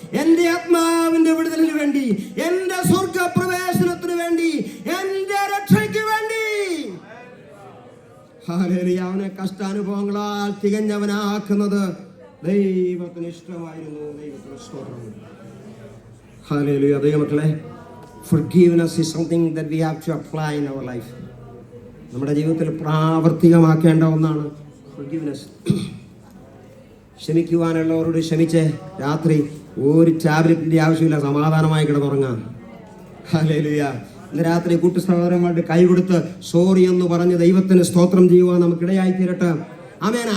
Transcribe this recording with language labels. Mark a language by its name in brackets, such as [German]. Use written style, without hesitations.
[Malayalam] എൻ്റെ ആത്മാവിന്റെ വിടുതലിന് വേണ്ടി, എൻ്റെ സ്വർഗപ്രവേശനത്തിന് വേണ്ടി, എൻ്റെ രക്ഷയ്ക്ക് വേണ്ടി. ഹല്ലേലൂയ. അവനെ കഷ്ടാനുഭവങ്ങളാൽ തികഞ്ഞവനാക്കുന്നത് ദൈവത്തിന് ഇഷ്ടമായിരുന്നു. ദൈവത്തിന് സ്തോത്രം. ഹല്ലേലൂയ. ദൈവമക്കളെ, [English] forgiveness is something that we have to apply in our life. [Malayalam] നമ്മുടെ ജീവിതത്തിൽ പ്രാവർത്തികമാക്കേണ്ട ഒന്നാണ് forgiveness. ക്ഷമിക്കുവാനുള്ളവരോട് ക്ഷമിച്ച് രാത്രി ഒരു ടാബ്ലറ്റിന്റെ ആവശ്യമില്ല, സമാധാനമായി കിടന്നുറങ്ങാം. ഹല്ലേലൂയ. ഇന്ന് രാത്രി കൂട്ടു സഹോദരന്മാരുടെ കൈ കൊടുത്ത് സോറി എന്ന് പറഞ്ഞ് ദൈവത്തിന് സ്തോത്രം ചെയ്യുവാൻ നമുക്കിടയായി തീരട്ടെ. ആമേൻ.